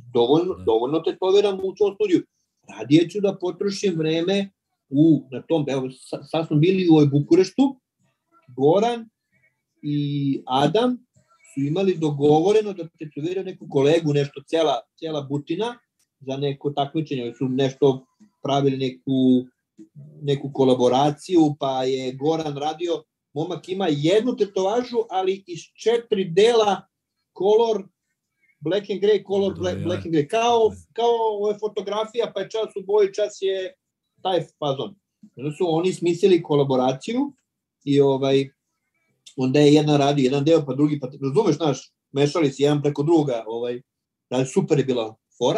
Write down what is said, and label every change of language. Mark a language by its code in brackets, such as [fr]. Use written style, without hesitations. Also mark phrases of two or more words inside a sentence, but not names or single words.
[sr] Dovoljno tetoviram u svom studiju. Radije ću da potrošim vreme na tom, evo, sad smo bili u Bukureštu, Goran i Adam su imali dogovoreno da tetoviraju neku kolegu, nešto cijela butina za neko takmičenje, su nešto pravili neku kolaboraciju, pa je Goran radio, momak ima jednu tetovažu, ali iz 4 dela [en] color, black and grey, color, black and grey, [sr] kao fotografija, pa je čas u boji, čas je taj fazon. Onda su oni smislili kolaboraciju i onda je jedan deo, pa drugi, pa razumeš, naš, mešali se jedan preko druga, super je bila fora.